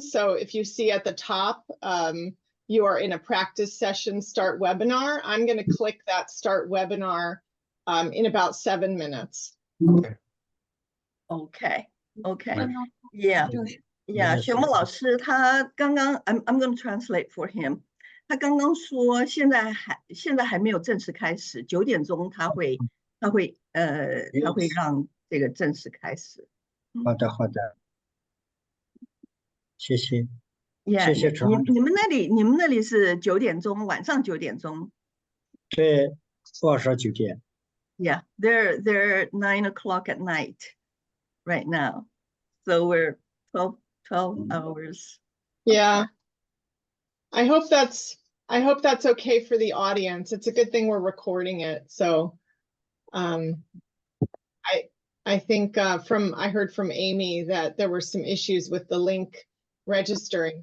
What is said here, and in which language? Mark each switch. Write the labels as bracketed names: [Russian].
[English] So if you see at the top, you are in a practice session start webinar. I'm going to click that start webinar in about 7 minutes. Okay. Yeah. Xue Mo [Chinese] 老师他刚刚 [English] I'm going to translate for him. [Chinese] 他刚刚说现在还没有正式开始，9点钟他会让这个正式开始。好的，谢谢。谢谢。你们那里是9点钟，晚上9点钟。对，晚上9点。 [English] Yeah, they're 9 o'clock at night right now, so we're 12 hours. Yeah, I hope that's okay for the audience. It's a good thing we're recording it. So, I think I heard from Amy that there were some issues with the link registering.